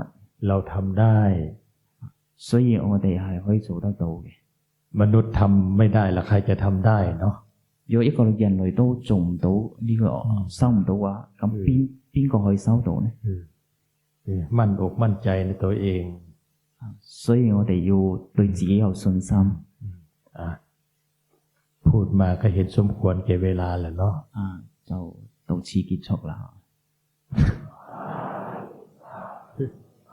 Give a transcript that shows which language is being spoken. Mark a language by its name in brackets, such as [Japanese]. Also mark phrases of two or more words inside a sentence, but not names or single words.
[Thai] เราทำได้ [Cantonese] 所以我哋係可以做得到嘅。 [Thai] มนุษย์ทำไม่ได้ละใครจะทำได้เนาะ [Cantonese] 如果一個人類都做唔到呢個收唔到嘅話，咁邊個可以收到呢？ [Thai] มั่นอกมั่นใจในตัวเอง [Cantonese] 所以我哋要對自己有信心。 [Thai] พูดมาก็เห็นสมควรแก่เวลาแล้วเนาะ [Cantonese] 就到此結束啦。